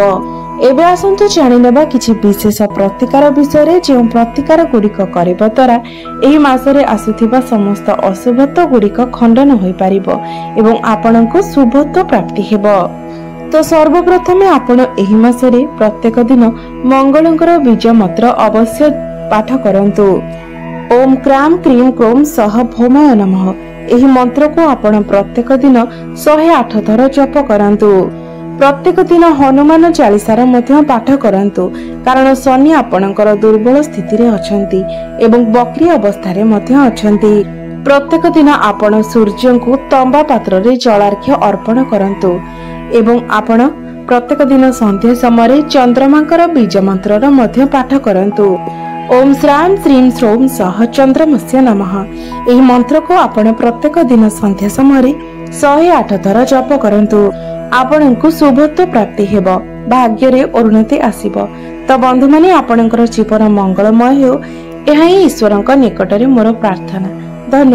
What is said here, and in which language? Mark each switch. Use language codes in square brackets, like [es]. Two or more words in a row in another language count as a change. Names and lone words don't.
[or] ଏବେ ଆସନ୍ତୁ ଜାଣି ନେବା କିଛି ବିଶେଷ ପ୍ରତିକାର ବିଷୟ ରେ, ଯେ ପ୍ରତିକାର ଗୁଡିକ କରିବା ଦ୍ୱାରା ଏହି ମାସରେ ଆସୁଥିବା ସମସ୍ତ ଅଶୁଭତ୍ୱ ଗୁଡିକ ଖଣ୍ଡନ ହୋଇ ପାରିବ ଏବଂ ଆପଣଙ୍କୁ ଶୁଭତ୍ୱ ପ୍ରାପ୍ତି ହେବ। ତୋ ସର୍ବପ୍ରଥମେ ଆପଣ ଏହି ମାସରେ ପ୍ରତ୍ୟେକ ଦିନ ମଙ୍ଗଳଙ୍କର ବୀଜ ମନ୍ତ୍ର ଅବଶ୍ୟ ପାଠ କରନ୍ତୁ। [sa] ओम क्राम क्रीम क्रोम सह भौमाय नमः [or] ଏହି ମନ୍ତ୍ର କୋ ଆପଣ ପ୍ରତ୍ୟେକ ଦିନ 108 ଥର ଜପ କରନ୍ତୁ। ପ୍ରତ୍ୟେକ ଦିନ ହନୁମାନ ଚାଳିଶାର ମଧ୍ୟ ପାଠ କରନ୍ତୁ, କାରଣ ଶନି ଆପଣଙ୍କର ଦୁର୍ବଳ ସ୍ଥିତି ରେ ଅଛନ୍ତି ଏବଂ ବକ୍ରୀ ଅବସ୍ଥା ରେ ମଧ୍ୟ ଅଛନ୍ତି। ପ୍ରତ୍ୟେକ ଦିନ ଆପଣ ସୂର୍ଯ୍ୟ କୋ ତମ୍ବା ପାତ୍ର ରେ ଜଳାର୍ଘ୍ୟ ଅର୍ପଣ କରନ୍ତୁ ଏବଂ ଆପଣ ପ୍ରତ୍ୟେକ ଦିନ ସନ୍ଧ୍ୟା ସମୟ ଚନ୍ଦ୍ରମାଙ୍କର ବୀଜ ମନ୍ତ୍ର ର ମଧ୍ୟ ପାଠ କରନ୍ତୁ। [sa] ओम श्राम श्रीम श्रोम सह चंद्रमस्य नमः [or] ଏହି ମନ୍ତ୍ର କୋ ଆପଣ ପ୍ରତ୍ୟେକ ଦିନ ସନ୍ଧ୍ୟା ସମୟ 108 ଥର ଜପ କରନ୍ତୁ। ଆପଣଙ୍କୁ ଶୁଭତ୍ୱ ପ୍ରାପ୍ତି ହେବ, ଭାଗ୍ୟ ରେ ଉନ୍ନତି ଆସିବ। ତୋ ବନ୍ଧୁ ମାନେ ଆପଣଙ୍କର ଜୀବନ ମଙ୍ଗଳମୟ ହେଉ, ଏହା ହିଁ ଈଶ୍ୱରଙ୍କ ନିକଟ ରେ ମୋର ପ୍ରାର୍ଥନା।